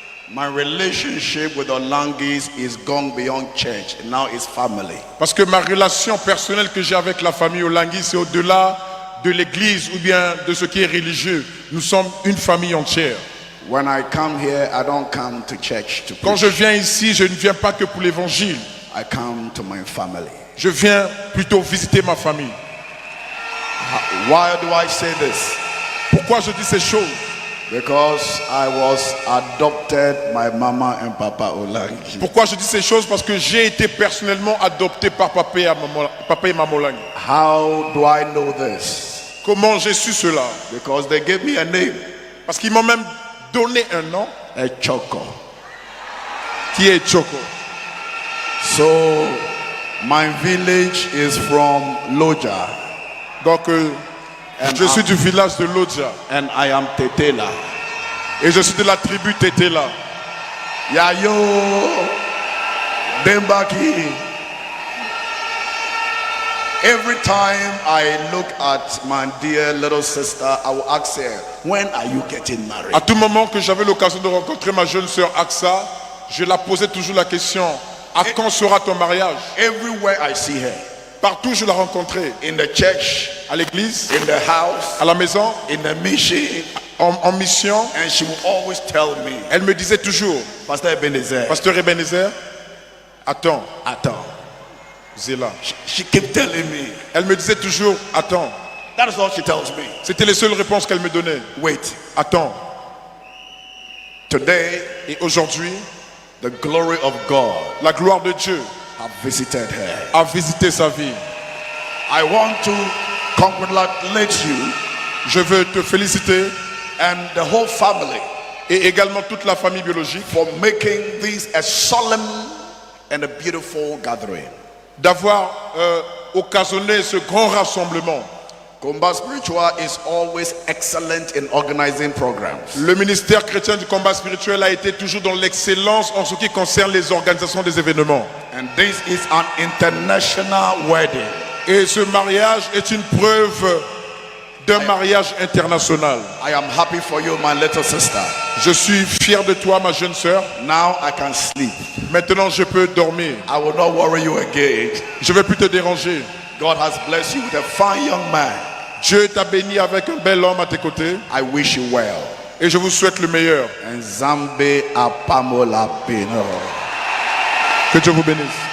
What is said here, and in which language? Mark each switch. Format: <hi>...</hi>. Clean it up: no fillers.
<en>my relationship with Olangis is gone beyond church. Now it's family.</en> <fr>Parce que ma relation personnelle que j'ai avec la famille Olangui, c'est au-delà de l'église ou bien de ce qui est religieux. Nous sommes une famille entière.</fr> <en>When I come here, I don't come to church to</en> <fr>Quand je viens ici, je ne viens pas que pour l'évangile.</fr> <en>I come to my family.</en> <fr>Je viens plutôt visiter ma famille.</fr> <en>Why do I say this?</en> <fr>Pourquoi je dis ces choses?</fr> <en>Because I was adopted by Mama and Papa Olangui.</en> <fr>Pourquoi je dis ces choses? Parce que j'ai été personnellement adopté par papa et maman Olangui.</fr> <en>How do I know this?</en> <fr>Comment j'ai su cela?</fr> <en>Because they gave me a name.</en> <fr>Parce qu'ils m'ont même donné un nom.</fr> <en>Choco.</en> <fr>Qui est Choco.</fr> <en>So, my village is from Loja.</en> <fr>Donc, je suis du village de Loja.</fr> <en>And I am Tetela.</en> <fr>Et je suis de la tribu Tetela. Yayo Dembaki.</fr> <en>Every time I look at my dear little sister, I will ask her, when are you getting married?</en> <fr>À tout moment que j'avais l'occasion de rencontrer ma jeune sœur Aksa, je la posais toujours la question, à quand sera ton mariage?</fr> <en>Everywhere I see her.</en> <fr>Partout je la rencontrais.</fr> <en>In the church,</en> <fr>à l'église,</fr> <en>in the house,</en> <fr>à la maison,</fr> <en>in the mission,</en> <fr>en mission.</fr> <en>And she will always tell me,</en> <fr>elle me disait toujours, Pasteur Ebenezer, attends.</fr> <ln>Zéla.</ln> <en>She kept telling me.</en> <fr>Elle me disait toujours, attends.</fr> <en>That is all she tells me.</en> <fr>C'était les seules réponses qu'elle me donnait.</fr> <en>Wait.</en> <fr>Attends.</fr> <en>Today,</en> <fr>et aujourd'hui,</fr> <en>the glory of God,</en> <fr>la gloire de Dieu,</fr> <en>have visited her.</en> <fr>A visité sa vie.</fr> <en>I want to congratulate you.</en> <fr>Je veux te féliciter.</fr> <en>And the whole family.</en> <fr>Et également toute la famille biologique.</fr> <en>For making this a solemn and a beautiful gathering.</en> <fr>D'avoir occasionné ce grand rassemblement.</fr> <en>Combat Spiritual is always excellent in organizing programs.</en> <fr>Le ministère chrétien du combat spirituel a été toujours dans l'excellence en ce qui concerne les organisations des événements.</fr> <en>And this is an international wedding.</en> <fr>Et ce mariage est une preuve d'un mariage international.</fr> <en>I am happy for you, my little sister.</en> <fr>Je suis fier de toi, ma jeune sœur.</fr> <en>Now I can sleep.</en> <fr>Maintenant, je peux dormir.</fr> <en>I will not worry you again.</en> <fr>Je ne vais plus te déranger.</fr> <en>God has blessed you with a fine young man.</en> <fr>Dieu t'a béni avec un bel homme à tes côtés.</fr> <en>I wish you well.</en> <fr>Et je vous souhaite le meilleur.</fr> <ln>And Zambe apamola peno.</ln> <fr>Que Dieu vous bénisse.</fr>